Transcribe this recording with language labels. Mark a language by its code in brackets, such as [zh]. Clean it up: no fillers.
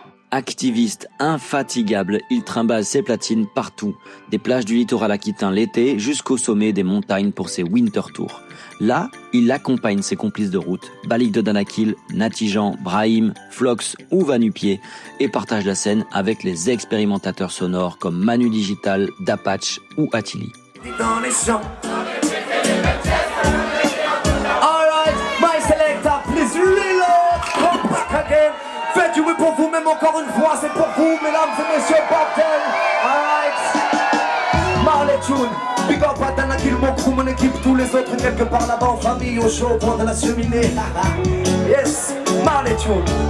[fr] Activiste infatigable, il trimballe ses platines partout, des plages du littoral aquitain l'été jusqu'au sommet des montagnes pour ses winter tours. Là, il accompagne ses complices de route, Balik de Danakil, Natijan, Brahim, Flox ou Vanupier, et partage la scène avec les expérimentateurs sonores comme Manu Digital, Dapache ou Attili. Dans les champs. [en] Alright, my selector, please reload. Come back again. [fr] Faites du bruit pour vous, même encore une fois, c'est pour vous, mesdames et messieurs, bordel. Alright. Marley Tune, big up à Danakil, mon crew, mon équipe, tous les autres quelque part là-bas en famille, au chaud, au bord de la cheminée. [en] Yes, Marley Tune.